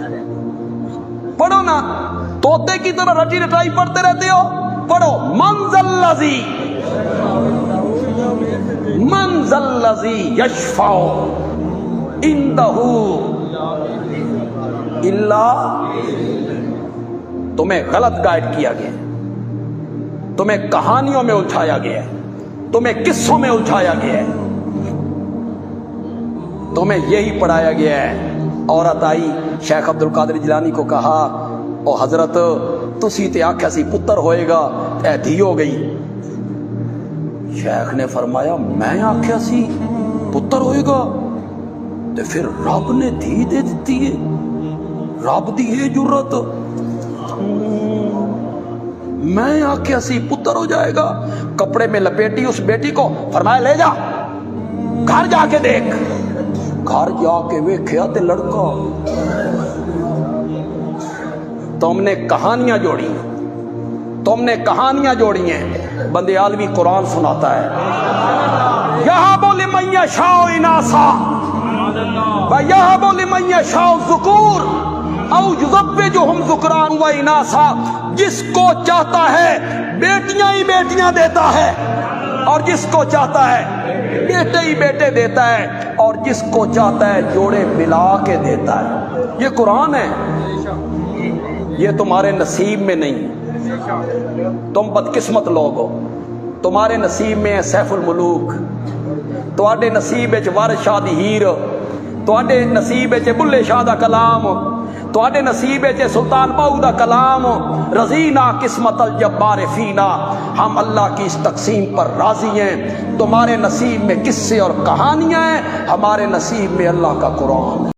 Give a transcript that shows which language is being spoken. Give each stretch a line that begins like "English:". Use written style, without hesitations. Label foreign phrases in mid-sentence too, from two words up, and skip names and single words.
Urdu: پڑھو نا، طوطے کی طرح رٹی رٹائی پڑھتے رہتے ہو، پڑھو،
Arabic: من ذا الذی یشفع عندہ الا،
Urdu: تمہیں غلط گائیڈ کیا گیا، تمہیں کہانیوں میں الجھایا گیا ہے، تمہیں قصوں میں الجھایا گیا ہے، تمہیں یہی پڑھایا گیا ہے۔ عورت آئی، شیخ عبد القادر جیلانی کو کہا
Punjabi: او حضرت تسی تے آکھیا سی پتر ہوئے گا اے دھی ہو گئی.
Urdu: شیخ نے فرمایا
Punjabi: میں آکھیا سی پتر ہوئے گا تے پھر رب نے دھی دے دیتی ہے, رب دی ہے جرت. میں آکھیا سی پتر ہو جائے گا,
Urdu: کپڑے میں لپیٹی اس بیٹی کو, فرمایا لے جا گھر جا کے دیکھ.
Punjabi: گھر جا کے ویکھیا تے لڑکا.
Urdu: تم نے کہانیاں جوڑی, تم نے کہانیاں جوڑی ہیں. بندے عالمی قرآن سناتا ہے
Arabic: یہب لمن یشاء اناثا ویہب لمن یشاء الذکور او یزوجہم ذکرانا و اناثا.
Urdu: جس کو چاہتا ہے بیٹیاں ہی بیٹیاں دیتا ہے, اور جس کو چاہتا ہے بیٹے ہی بیٹے دیتا ہے, اور جس کو چاہتا ہے جوڑے ملا کے دیتا ہے. یہ قرآن ہے, یہ تمہارے نصیب میں نہیں. تم بدقسمت لوگ ہو, تمہارے نصیب میں ہے سیف الملوک,
Punjabi: تواڈے نصیب وچ وارث شاہ دی ہیر, تواڈے نصیب وچ بلے شاہ دا کلام, تواڈے نصیب وچ سلطان باہو دا کلام.
Arabic: رضینا قسمت الجبار فینا,
Urdu: ہم اللہ کی اس تقسیم پر راضی ہیں. تمہارے نصیب میں قصے اور کہانیاں ہیں, ہمارے نصیب میں اللہ کا قرآن.